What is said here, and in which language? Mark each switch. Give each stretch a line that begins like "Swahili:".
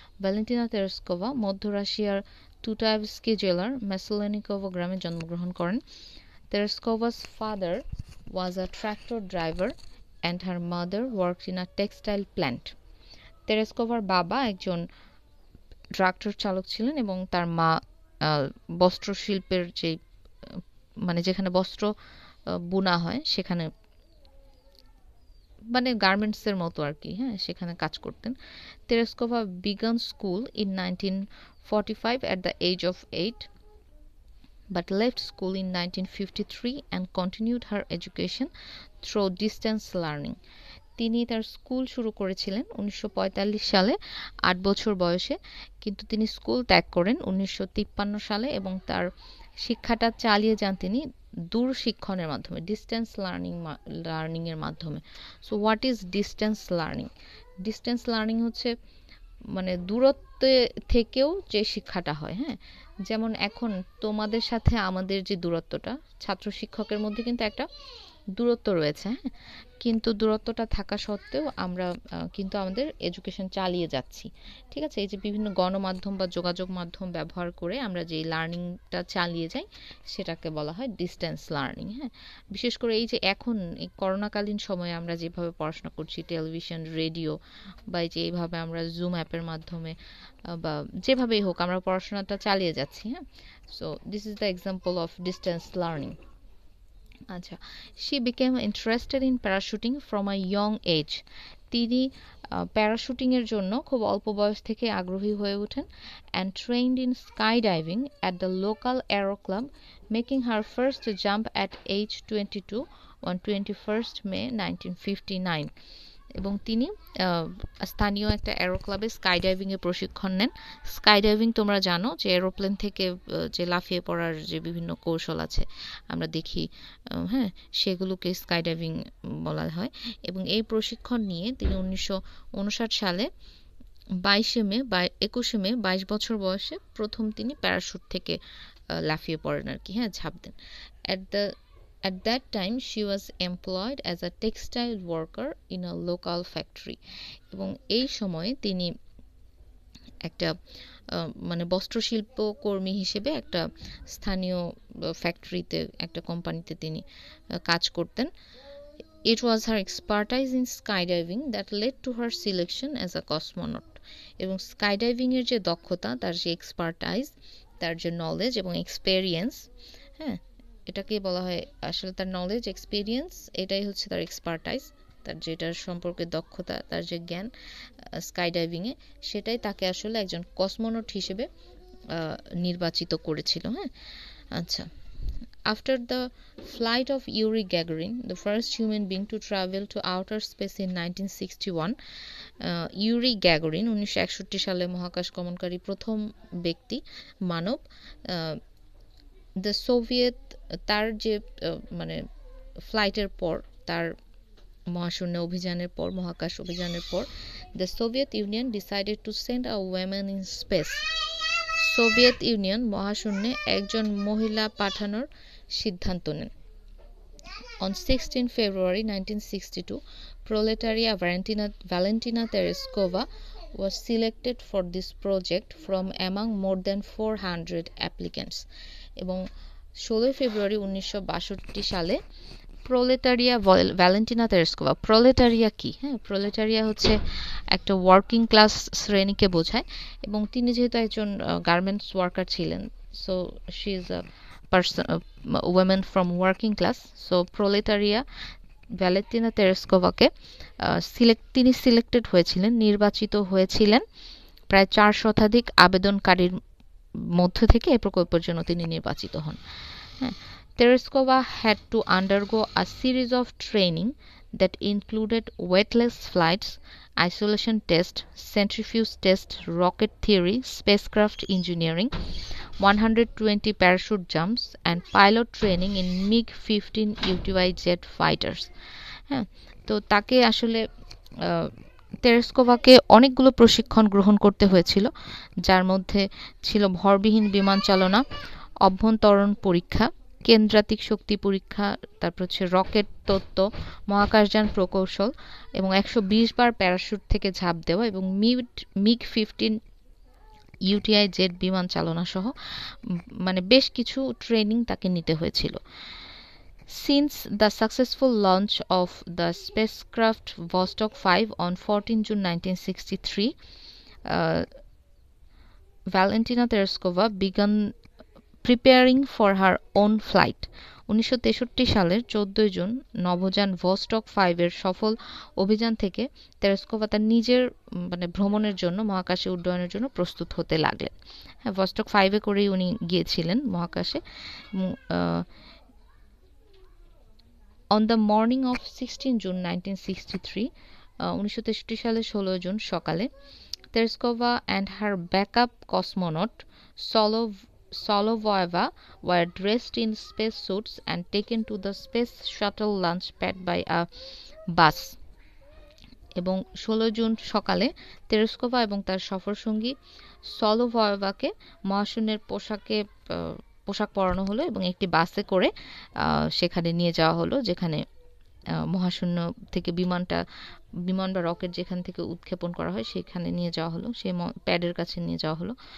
Bangla: Valentina Tereshkova মধ্য রাশিয়ার টুটায়েভস্কি জেলার মেসেলেনিকোভো গ্রামে জন্মগ্রহণ করেন।
English: Tereshkova's father was a tractor driver and her mother worked in a textile plant.
Bangla: তেরেস্কোভার বাবা একজন ট্রাক্টর চালক ছিলেন এবং তার মা বস্ত্র শিল্পের যে মানে যেখানে বস্ত্র বুনা হয় সেখানে, মানে গার্মেন্টসের মতো আর কি, হ্যাঁ, সেখানে কাজ করতেন।
English: Tereshkova began school in 1945 at the age of 8 but left school in 1953 and continued her education through distance learning.
Bangla: তিনি তার স্কুল শুরু করেছিলেন 1945 সালে 8 বছর বয়সে, কিন্তু তিনি স্কুল ত্যাগ করেন 1953 সালে এবং তার শিক্ষাটা চালিয়ে যান তিনি দূর শিক্ষণের মাধ্যমে, ডিস্টেন্স লার্নিং এর মাধ্যমে।
English: So what is distance learning?
Bangla: Distance learning হচ্ছে মানে দূরত্বে থেকেও যে শিক্ষাটা হয়। হ্যাঁ, যেমন এখন তোমাদের সাথে আমাদের যে দূরত্বটা, ছাত্র শিক্ষকের মধ্যে কিন্তু একটা দূরত্ব রয়েছে। হ্যাঁ, কিন্তু দূরত্বটা থাকা সত্ত্বেও আমরা কিন্তু আমাদের এডুকেশন চালিয়ে যাচ্ছি। ঠিক আছে, এই যে বিভিন্ন গণমাধ্যম বা যোগাযোগ মাধ্যম ব্যবহার করে আমরা যে লার্নিংটা চালিয়ে যাই, সেটাকে বলা হয় ডিস্টেন্স লার্নিং। হ্যাঁ, বিশেষ করে এই যে এখন এই করোনাকালীন সময়ে আমরা যেভাবে পড়াশোনা করছি, টেলিভিশন, রেডিও, বা এই যে এইভাবে আমরা জুম অ্যাপের মাধ্যমে বা যেভাবেই হোক আমরা পড়াশোনাটা চালিয়ে যাচ্ছি।
English: হ্যাঁ, so this is the example of distance learning. আচ্ছা, she became interested in parachuting from a young age.
Bangla: তিনি প্যারাশুটিং এর জন্য খুব অল্প বয়স থেকে আগ্রহী হয়ে ওঠেন
English: and trained in skydiving at the local aero club, making her first jump at age 22 on 21st May 1959.
Bangla: এবং তিনি স্থানীয় একটা এরো ক্লাবে স্কাই ডাইভিং এর প্রশিক্ষণ নেন। স্কাই ডাইভিং তোমরা জানো যে এরোপ্লেন থেকে যে লাফিয়ে পড়ার যে বিভিন্ন কৌশল আছে আমরা দেখি, হ্যাঁ, সেগুলোকে স্কাই ডাইভিং বলা হয়। এবং এই প্রশিক্ষণ নিয়ে তিনি 1959 সালে 21 মে 22 বছর বয়সে প্রথম তিনি প্যারাশুট থেকে লাফিয়ে পড়েন আর কি, হ্যাঁ, ঝাঁপ দেন।
English: At that time she was employed as a textile worker in a local factory.
Bangla: এবং এই সময়ে তিনি একটা মানে বস্ত্রশিল্প কর্মী হিসেবে একটা স্থানীয় ফ্যাক্টরিতে, একটা কোম্পানিতে তিনি কাজ করতেন।
English: It was her expertise in skydiving that led to her selection as a cosmonaut.
Bangla: এবং স্কাইডাইভিং এর যে দক্ষতা, তার যে এক্সপার্টাইজ, তার যে নলেজ এবং এক্সপেরিয়েন্স, হ্যাঁ, এটাকে বলা হয় আসলে তার নলেজ এক্সপেরিয়েন্স, এটাই হচ্ছে তার এক্সপার্টাইজ, তার যেটার সম্পর্কে দক্ষতা, তার যে জ্ঞান স্কাইডাইভিংয়ে, সেটাই তাকে আসলে একজন কসমোনট হিসেবে নির্বাচিত করেছিল। হ্যাঁ, আচ্ছা,
English: after the flight of Yuri Gagarin, the first human being to travel to outer space in 1961,
Bangla: Yuri Gagarin 1961 সালে মহাকাশ গমনকারী প্রথম ব্যক্তি, মানব, দ্য সোভিয়েত, তার যে মানে ফ্লাইটের পর তার মহাশূন্য অভিযানের পর, মহাকাশ অভিযানের পর,
English: The Soviet Union decided to send a women in space.
Bangla: Soviet union মহাশূন্যে একজন মহিলা পাঠানোর সিদ্ধান্ত নেন।
English: On 16 February 1962, Proletaria Valentina Tereskova was selected for this project from among more than 400 applicants.
Bangla: এবং 16 ফেব্রুয়ারি 1962 সালে প্রোলেটারিয়া ভ্যালেন্টিনা তেরেস্কোভা, প্রোলেটারিয়া কি? হ্যাঁ, প্রোলেটারিয়া হচ্ছে একটা ওয়ার্কিং ক্লাস শ্রেণীকে বোঝায়, এবং তিনি যেহেতু একজন গার্মেন্টস ওয়ার্কার ছিলেন,
English: So she is a person, women from working class.
Bangla: So প্রোলেটারিয়া Valentina তেরেস্কোভাকে তিনি সিলেক্টেড হয়েছিলেন, নির্বাচিত হয়েছিলেন প্রায় 4 শতাধিক আবেদনকারীর মধ্য থেকে এই প্রকল্পের জন্য তিনি নির্বাচিত হন।
English: হ্যাঁ, Tereskova had to undergo a series of training that included weightless flights, isolation test, centrifuge test, rocket theory, spacecraft engineering, 120 parachute jumps, and pilot training in MiG-15 UTI jet fighters.
Bangla: হ্যাঁ, তো তাকে আসলে তেরেস্কোভাকে অনেকগুলো প্রশিক্ষণ গ্রহণ করতে হয়েছিল, যার মধ্যে ছিল ভরবিহীন বিমান চালনা, অভ্যন্তরণ পরীক্ষা, কেন্দ্রাতিক শক্তি পরীক্ষা, তারপর হচ্ছে রকেট তত্ত্ব, মহাকাশযান প্রকৌশল, এবং 120 বার প্যারাশুট থেকে ঝাঁপ দেওয়া, এবং মিগ-15 ইউটিআই জেট বিমান চালনা সহ মানে বেশ কিছু ট্রেনিং তাকে নিতে হয়েছিল।
English: Since the successful launch of the spacecraft Vostok 5 on 14 June 1963, Valentina Tereskova began preparing for her own flight.
Bangla: 1963 সালের 14 জুন নভোযান ভস্টক 5 এর সফল অভিযান থেকে তেরেস্কোভা তার নিজের মানে ভ্রমণের জন্য, মহাকাশে উড্ডয়নের জন্য প্রস্তুত হতে লাগলেন। হ্যাঁ, ভস্টক 5 এ করেই উনি গিয়েছিলেন মহাকাশে।
English: On the morning of 16 June 1963,
Bangla: 1963 সালের 16 জুন সকালে,
English: Tereskova and her backup cosmonaut Solovyeva were dressed in spacesuits and taken to the space shuttle launch pad by a bus.
Bangla: এবং 16 জুন সকালে তেরেস্কোভা এবং তার সফরসঙ্গী সলোভয়েভাকে মহাশূন্যের পোশাক পরানো হলো এবং একটি বাসে করে সেখানে নিয়ে যাওয়া হলো, যেখানে মহাশূন্য থেকে বিমান বা রকেট যেখান থেকে উৎক্ষেপণ করা হয় সেখানে নিয়ে যাওয়া হলো, সেই প্যাডের কাছে নিয়ে যাওয়া হলো।